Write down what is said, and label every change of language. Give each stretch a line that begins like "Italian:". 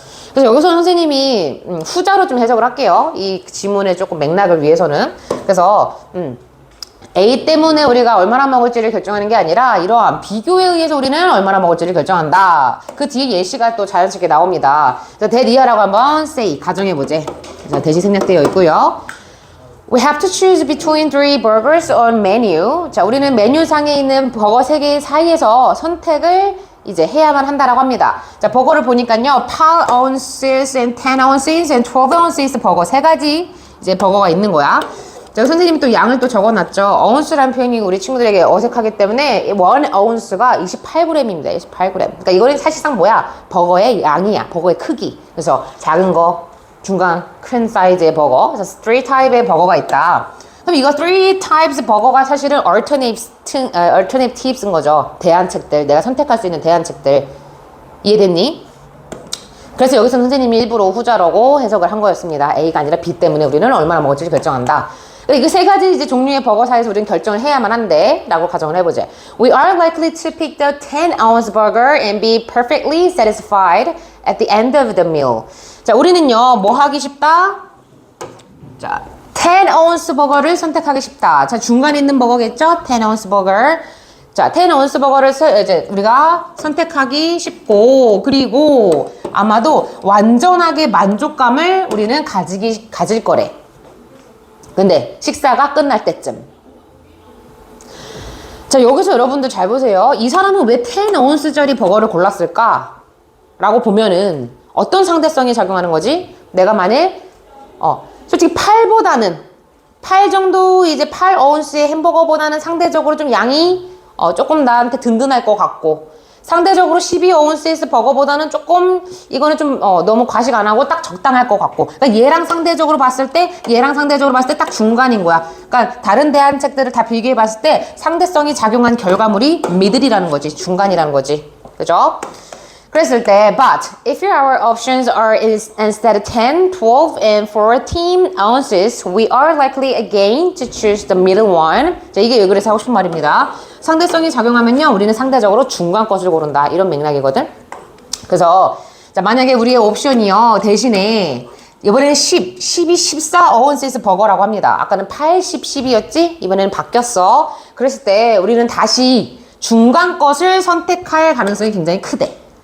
Korean: 그래서 여기서 선생님이 후자로 좀 해석을 할게요. 이 지문의 조금 맥락을 위해서는. 그래서 A 때문에 우리가 얼마나 먹을지를 결정하는 게 아니라 이러한 비교에 의해서 우리는 얼마나 먹을지를 결정한다. 그 뒤에 예시가 또 자연스럽게 나옵니다. 그래서 대리아라고 한번 say 가정해보제. 그래서 대시 생략되어 있고요.
English: We have to choose between 3 burgers on menu.
Korean: 자, 우리는 메뉴상에 있는 버거 3개 사이에서 선택을 이제 해야만 한다라고 합니다. 자, 버거를 보니까요,
English: 8 ounces and 10 ounces and 12 ounces
Korean: 버거 3가지 이제 버거가 있는 거야. 자, 선생님이 또 양을 또 적어놨죠. ounce라는 표현이 우리 친구들에게 어색하기 때문에 1 ounce가 28g입니다. 28g. 그러니까 이거는 사실상 뭐야? 버거의 양이야. 버거의 크기. 그래서 작은 거, 중간, 큰 사이즈의 버거. 그래서 3 타입의 버거가 있다. 그럼 이거 3 types 버거가 사실은 alternative인 거죠. 대안책들. 내가 선택할 수 있는 대안책들. 이해됐니? 그래서 여기서 선생님이 일부러 후자라고 해석을 한 거였습니다. A가 아니라 B 때문에 우리는 얼마나 먹을지 결정한다. 이거 3가지 이제 종류의 버거 사이에서 우리는 결정을 해야만 한데 라고 가정을 해보자.
English: We are likely to pick the 10-ounce burger and be perfectly satisfied at the end of the meal.
Korean: 자, 우리는요, 뭐 하기 쉽다? 자, 10-ounce 버거를 선택하기 쉽다. 자, 중간에 있는 버거겠죠? 10-ounce 버거. 자, 10-ounce 버거를 이제 우리가 선택하기 쉽고, 그리고 아마도 완전하게 만족감을 우리는 가질 거래. 근데 식사가 끝날 때쯤. 자, 여기서 여러분들 잘 보세요. 이 사람은 왜 10오운스짜리 버거를 골랐을까? 라고 보면은 어떤 상대성이 작용하는 거지? 내가 만일 솔직히 8 정도 이제 8오운스의 햄버거보다는 상대적으로 좀 양이 조금 나한테 든든할 것 같고, 상대적으로 12오운스 버거보다는 조금 이거는 좀 너무 과식 안 하고 딱 적당할 것 같고, 그러니까 얘랑 상대적으로 봤을 때 딱 중간인 거야. 그러니까 다른 대안책들을 다 비교해 봤을 때 상대성이 작용한 결과물이 미들이라는 거지, 중간이라는 거지. 그죠? 그랬을 때,
English: but if our options are instead 10, 12, and 14 ounces, we are likely again to choose the middle one.
Korean: 자, 이게 왜 그래서 하고 싶은 말입니다. 상대성이 작용하면요, 우리는 상대적으로 중간 것을 고른다. 이런 맥락이거든. 그래서 자, 만약에 우리의 옵션이요, 대신에 이번에는 12, 14 ounces 버거라고 합니다. 아까는 8, 10, 12였지? 이번에는 바뀌었어. 그랬을 때 우리는 다시 중간 것을 선택할 가능성이 굉장히 크대.